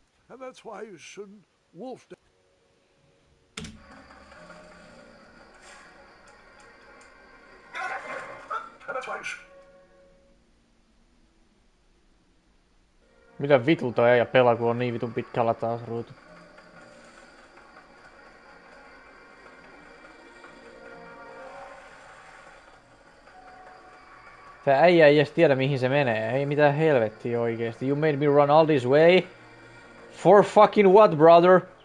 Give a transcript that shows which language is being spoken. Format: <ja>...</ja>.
<en>And that's why you shouldn't wolf down. And that's why you should.</en> <fi>Mitä vitu toi äijä pelaa, kun on niin vitun pitkällä taas ruutu? Tää äijä ei edes tiedä mihin se menee. Ei mitään helvettiä oikeesti.</fi> <en>You made me run all this way? For fucking what, brother?</en>